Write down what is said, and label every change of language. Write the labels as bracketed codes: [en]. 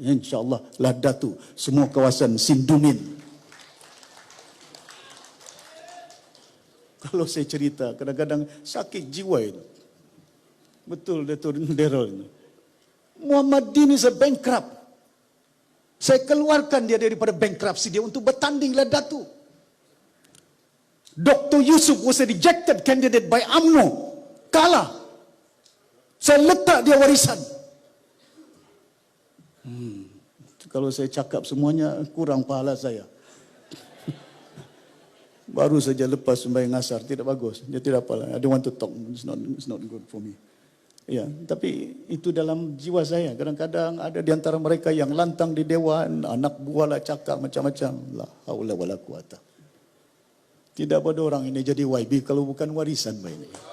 [ms] InsyaAllah Ladatu, semua kawasan Sindumin. Kalau saya cerita, kadang-kadang sakit jiwa itu. Betul, Datuk Daryl ini. [en] Muhammadin is a bankrupt. [ms] Saya keluarkan dia daripada bankruptcy dia untuk bertanding Ladatu. [en] Dr. Yusuf was a rejected candidate by UMNO. [ms] Kalah. Saya letak dia warisan. Kalau saya cakap semuanya, kurang pahala saya. Baru saja lepas sembahyang asar, tidak bagus. Dia tidak pahala. [en] I don't want to talk. It's not good for me. [ms] Ya, tapi itu dalam jiwa saya. Kadang-kadang ada di antara mereka yang lantang di dewan, anak buah lah cakap macam-macam. [ar] La haula wala quwata. [ms] Tidak pada orang ini jadi YB kalau bukan warisan baik ini.